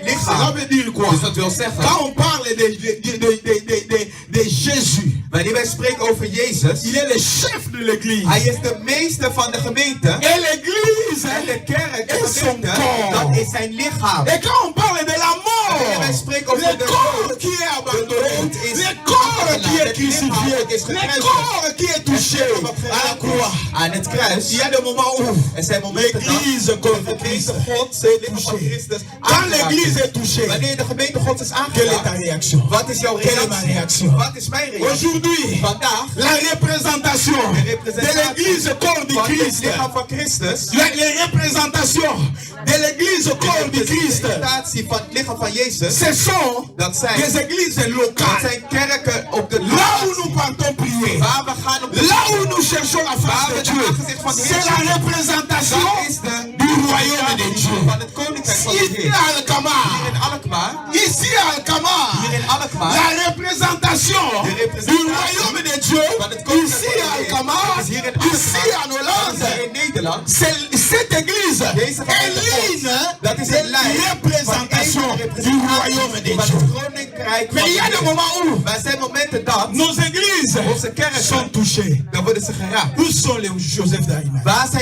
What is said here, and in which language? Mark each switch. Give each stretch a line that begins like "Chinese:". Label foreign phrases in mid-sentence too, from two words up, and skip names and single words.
French: Cela
Dutch: lichaam.
French: veut dire quoi?
Dutch: Dus dat wil zeggen,
French: Quand on parle de Jésus,
Dutch: wanneer wij spreken over Jezus,
French: il est le chef de l'église.
Dutch: hij is de meester van de gemeente.
French: Et l'église
Dutch: En de kerk, de
French: is son
Dutch: gemeente,
French: corps.
Dutch: dat is zijn lichaam.
French: Et quand on parle de la
Dutch: Wanneer wij
French: mort,
Dutch: spreken over
French: le
Dutch: de
French: corps
Dutch: dood,
French: qui est abandonné,
Dutch: de dood is
French: le corps qui est
Dutch: het
French: crucifié,
Dutch: lichaam is
French: le
Dutch: gekruisigd.
French: corps qui est touché à la croix.
Dutch: Aan het kruis.
French: Il y a des moments où
Dutch: Er zijn momenten dat
French: l'église
Dutch: de
French: contre Christ
Dutch: gemeente Gods, het lichaam van
French: touché.
Dutch: Christus,
French: Quand
Dutch: aangeraakt
French: l'église
Dutch: is.
French: est touchée,
Dutch: Wanneer de gemeente Gods is
French: quelle est ta
Dutch: aangeraakt,
French: réaction?
Dutch: wat is jouw
French: Quelle est ma
Dutch: reactie?
French: réaction?
Dutch: Wat is mijn reactie?
French: Aujourd'hui,
Dutch: Vandaag,
French: la représentation de l'église corps du
Dutch: van het
French: Christ,
Dutch: lichaam van Christus,
French: les représentations de l'église corps du
Dutch: de
French: Christ,
Dutch: representatie van het lichaam van Jezus,
French: ce sont
Dutch: dat zijn,
French: des églises
Dutch: dat
French: locales.
Dutch: zijn kerken op de
French: Là où
Dutch: locatie,
French: nous partons prier,
Dutch: waar we gaan op de
French: là où nous cherchons la face
Dutch: waar
French: de
Dutch: we de
French: Dieu,
Dutch: aangezicht van de
French: c'est
Dutch: Heer
French: la représentation
Dutch: dat is de
French: du royaume de Dieu.
Dutch: van het koninkrijk van de
French: Ici
Dutch: Heer.
French: à Alkamar,
Dutch: Hier in Alkmaar,
French: ici à Alkamar,
Dutch: hier in Alkmaar,
French: la représentation
Dutch: de
French: du
Dutch: representatie
French: royaume de Dieu,
Dutch: van het koninkrijk
French: ici
Dutch: van
French: à
Dutch: de Heer
French: Alkamar,
Dutch: is hier in
French: Ici en Hollande, cette église est l'une des représentations du royaume de Dieu. Mais il y a des moments où nos églises sont touchées. Où sont les Joseph d'Arimathée?